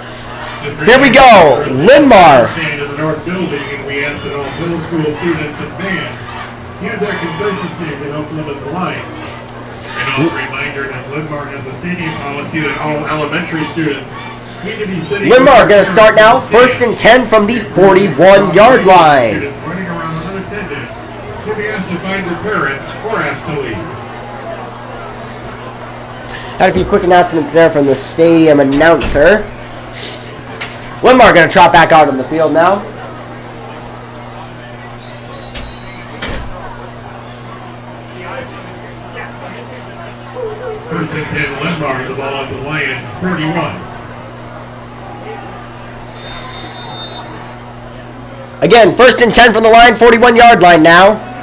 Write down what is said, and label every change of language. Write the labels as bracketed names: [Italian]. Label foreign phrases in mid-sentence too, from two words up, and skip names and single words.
[English] Here we go, Linn-Mar. Stand in the north building, and we ask that all middle school students and band use their concession stand to help limit the lines. And also a reminder that Linn-Mar has a stadium policy that all elementary students need to be sitting. Linn-Mar going to start now, 1st and 10 from the 41-yard line. Students running around unattended should be asked to find their parents or asked to leave. Had a few quick announcements there from the stadium announcer. Linn-Mar going to trot back out on the field now. First and 10, Linn-Mar, the ball at the Lion, 41. Again, 1st and 10 from the line, 41-yard line now.